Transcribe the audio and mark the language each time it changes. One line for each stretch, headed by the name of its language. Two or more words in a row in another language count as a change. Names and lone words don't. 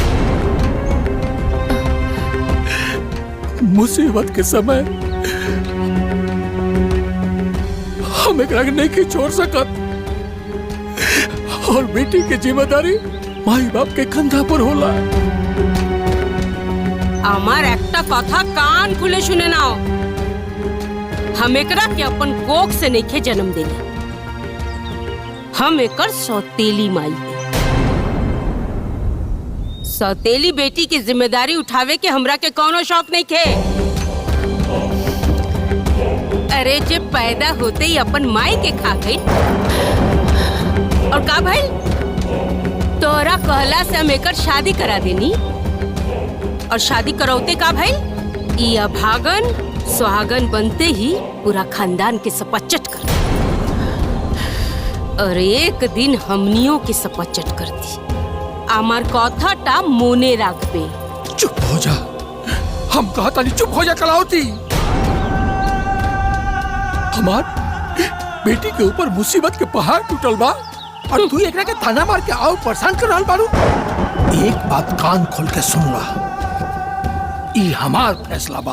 Bhojpuri: मुसीबत के समय हम एकरा के नहीं छोड़ सकत, और बेटी की जिम्मेदारी माई बाप के कंधा पर होला।
Bangla: আমার একটা কথা
Bhojpuri: कान खुले सुने नाओ, हम एकरा के अपन कोख से नहीं जन्म देली, हम एकर सौतेली माई है। सौतेली बेटी की जिम्मेदारी उठावे के हमरा के कोनो शौक नहीं खे। अरे जे पैदा होते ही अपन माई के खा गई, और का भाई तोरा कहला से हम एकर शादी करा देनी, और शादी करौते का भाई ई अभागन सुहागन बनते ही पूरा खानदान के सपचट कर दी, और एक दिन हमनियों के सपचट कर दी।
Bangla: আমার কথাটা মনে রাখবে।
Bhojpuri: चुप हो जा, हम कहता नहीं, चुप हो जा कलावती। हमार बेटी के ऊपर मुसीबत के पहाड़ टूटल बा, और तू एकरा के ताना मार के आओ परेशान कर रहल बारू। एक बात कान खोल के सुन ला, ई हमार फैसला बा।